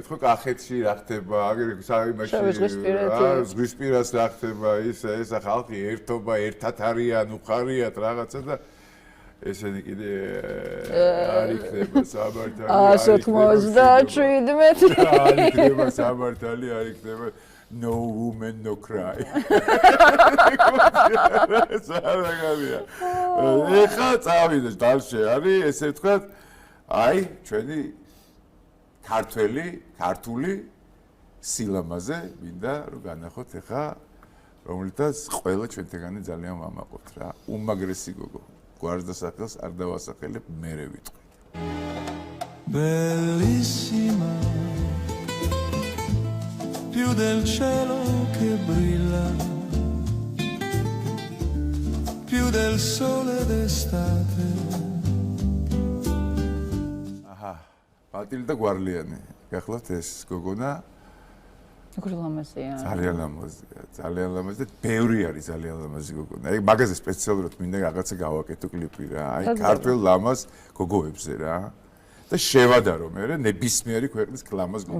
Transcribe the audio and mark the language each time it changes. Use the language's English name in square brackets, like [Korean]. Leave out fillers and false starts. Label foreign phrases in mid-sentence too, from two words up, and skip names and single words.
[Georgian] ხო კახეთში რა ხდება იმაში ზღვისპირას რა ხდება ესა ხალხი ერთობა ერთად არიან უხარიათ რაღაცა და ესენი კიდე არ იქნება საბართალი 197 არ იქნება საბართალი არ იქნება [English] no woman no cry [Georgian] სარაგავია ეხა წავიდე დალში არის ესე ვთქვათ აი ჩვენი ქართული სილამაზე მინდა რომ განახოთ ეხა რომელთაც ყველა ჩვენთაგანი ძალიან ვამაყობთ რა უმაგრესი გოგო გვარდასახელს არ დავასახელებ მერე ვიტყვი [Italian] Bellissima più del cielo che brilla più del sole d'estate [Georgian] Matilda Guarliani, გახლავთ ეს გოგონა? როგორ ლამაზია. ძალიან ლამაზია და ბევრი არის ძალიან ლამაზი გოგონა. აი მაგაზე სპეციალურად მინდა რაღაცა გავაკეთო კლიპი რა. აი ქართულ ლამაზ გოგოებზე რა. და შევადარო მე ნებისმიერი ქვეყნის ლამაზ გოგოებს.